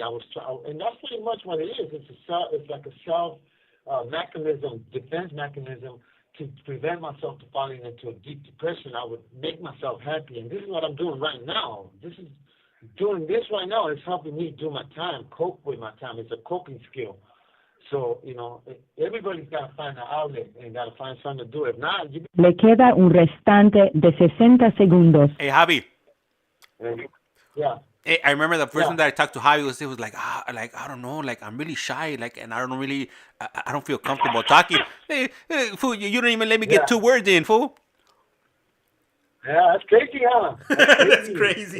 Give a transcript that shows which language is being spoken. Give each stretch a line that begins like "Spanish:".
English: And that's pretty much what it is. It's like a self mechanism, defense mechanism to prevent myself from falling into a deep depression. I would make myself happy, and this is what I'm doing right now. Doing this right now is helping me do my time, cope with my time. It's a coping skill. So, you know, everybody's got to find an outlet and got to find something to do. If not, you...
Spanish: Le queda un restante de 60 segundos.
English: Hey, Javi. Yeah. Hey, I remember the first time that I talked to Javi was like, I don't know, like I'm really shy, like, and I don't feel comfortable talking. Hey, fool, you don't even let me get 2 words in, fool. Yeah, that's crazy, huh? That's crazy.